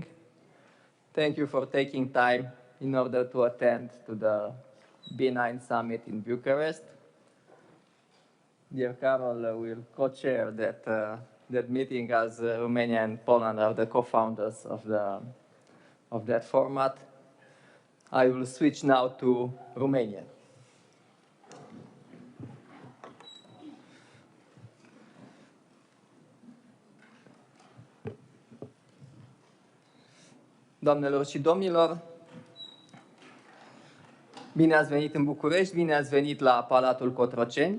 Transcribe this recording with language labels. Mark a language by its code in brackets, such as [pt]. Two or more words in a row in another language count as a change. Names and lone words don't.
[en] Thank you for taking time in order to attend to the B9 Summit in Bucharest. Dear Carol will co-chair that meeting, as Romania and Poland are the co-founders of that format. I will switch now to Romanian. [ro] Doamnelor și domnilor, bine ați venit în București, bine ați venit la Palatul Cotroceni.